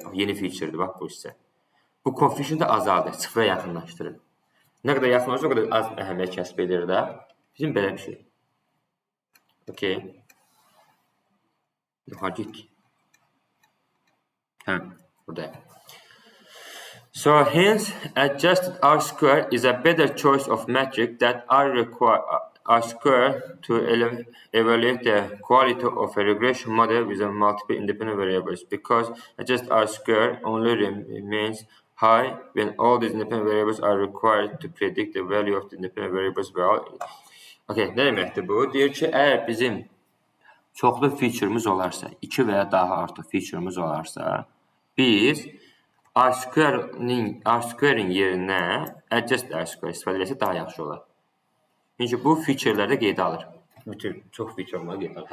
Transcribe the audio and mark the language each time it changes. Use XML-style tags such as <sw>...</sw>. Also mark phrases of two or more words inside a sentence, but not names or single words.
<az>Yeni featuredir, bax bu hissə. Bu coefficient-i azaldır, sıfıra yaxınlaşdırır. Nə qədər yaxınlaşır, o qədər az əhəmiyyət kəsb edir də. Bizim belə bir şey. Okey. Yuxarı getdik. Buradayım.</az> <en>So hence, adjusted R-square is a better choice of metric that require R-square to evaluate the quality of a regression model with multiple independent variables because adjusted R-square only remains high when all these independent variables are required to predict the value of the independent variables well.</en> <az>Okay, nə deməkdir bu? Deyir ki, əgər bizim çoxlu feature'ımız olarsa, 2 və ya daha artıq feature'ımız olarsa, biz R-square-in yerinə</az> <en>adjust R-square</en> <az>istifadə etsə daha yaxşı olar. Çünki bu feature'lərdə qeydə alır. Bütün çox feature'ları qeydə alır.</az>